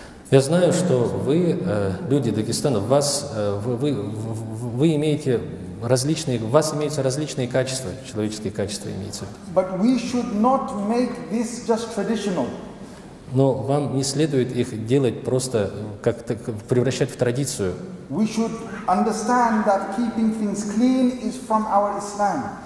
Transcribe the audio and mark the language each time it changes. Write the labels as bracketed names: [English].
[Russian] Я знаю, что вы, люди Дагестана, вы имеете различные, у вас имеются различные качества, человеческие качества имеются. [English] But we should not make this just traditional. [Russian] Но вам не следует их делать просто, как-то превращать в традицию. [English] We should understand that keeping things clean is from our Islam.